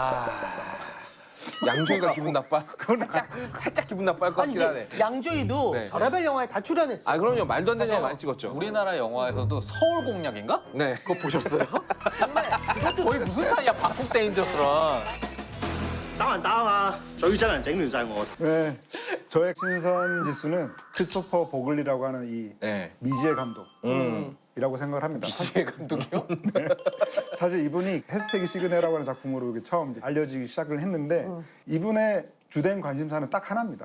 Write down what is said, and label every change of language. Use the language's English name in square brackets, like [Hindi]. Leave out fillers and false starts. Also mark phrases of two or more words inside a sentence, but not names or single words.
[Korean] 양조이가 기분 나빠? 그건 살짝 기분 나빠할 것 아니 같긴 하네. 이제 양조이도 네. 별의별 영화에 다 출연했어. 아 그럼요. 말도 안 되는 영화 많이 찍었죠. 우리나라 영화에서도 서울 공략인가? 네. 그거 보셨어요? 거의 무슨 차이야? 방콕 데인저스랑. [Cantonese] 打還打嘛，最憎人整亂晒我。 [Korean] 네, 저의 신선 지수는 크리스토퍼 보글리라고 하는 이 네. 미지의 감독이라고 생각을 합니다. 미지의 감독이요? 네. 사실 이분이 해스태그 시그네라고 하는 작품으로 이렇게 처음 알려지기 시작을 했는데 이분의 주된 관심사는 딱 하나입니다.